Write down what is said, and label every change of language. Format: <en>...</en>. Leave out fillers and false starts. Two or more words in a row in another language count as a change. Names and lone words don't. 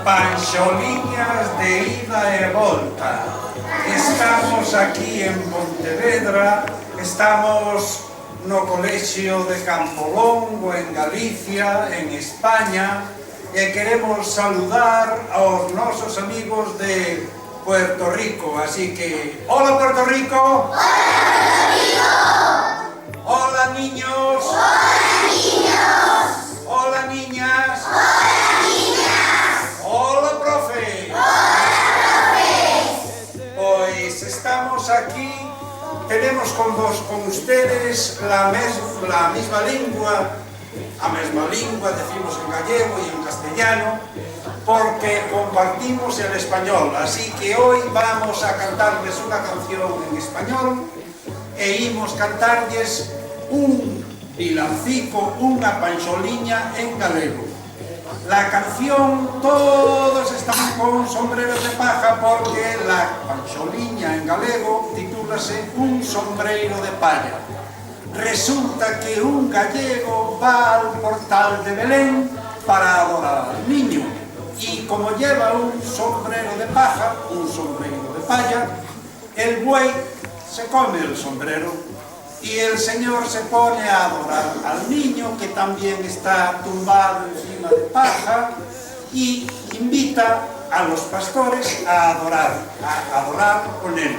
<gl>Panxoliñas de ida e volta. Estamos aquí en Pontevedra, estamos no colexio de Campolongo, en Galicia, en España, e queremos saludar aos nosos amigos de Puerto Rico.</gl> <es>Así que, hola Puerto Rico. Hola Puerto Rico. Hola niños. Hola niños. Hola niñas. Hola niñas. Hola profe. Hola profes.</es> <gl>Pois estamos aquí.</gl> <es>Tenemos con ustedes la misma lengua, decimos en gallego y en castellano, porque compartimos el español. Así que hoy vamos a cantarles una canción en español</es> <gl>e imos cantarles un villancico, unha panxoliña en galego.</gl> <es>La canción, todos están con sombreros de paja porque la</es> <gl>panxoliña en galego titúlase</gl> <es>Un sombreiro de palla. Resulta que un gallego va al portal de Belén para adorar al niño y como lleva un sombrero de paja, un sombrero de palla, el buey se come el sombrero y el señor se pone a adorar al niño que también está tumbado encima de paja y invita a los pastores a adorar con él.</es>